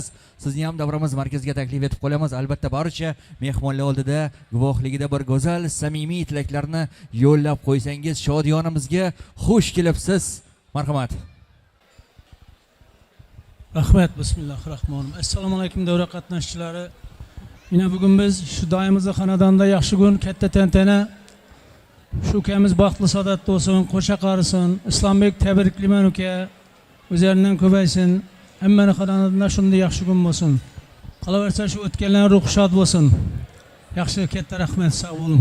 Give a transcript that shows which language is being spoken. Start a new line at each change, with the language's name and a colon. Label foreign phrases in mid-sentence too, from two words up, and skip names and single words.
Uzbek: Sizni ham davramiz markaziga taklif etib qolamiz. Albatta barcha mehmonlar oldida guvohligida bir go'zal samimiy tilaklarni yo'llab qo'ysangiz, shodiyonimizga xush kelibsiz. Marhamat. Rahmat, bismillahirrahmanirrahim. Assalomu alaykum davra qatnashchilari. Yine bugün biz şu dayımızda xonadonda yaxshi kun, katta tantana. Shu ukamiz baxtli saodatli bo'lsin, qo'sha qarisin. Islombek tabriklayman uka. O'zlaridan ko'paysin. Hammani xonadonda shunday yaxshi kun bo'lsin. Qolaversa shu o'tganlar ruhi shod bo'lsin. Yaxshi, katta rahmat, sog' bo'ling.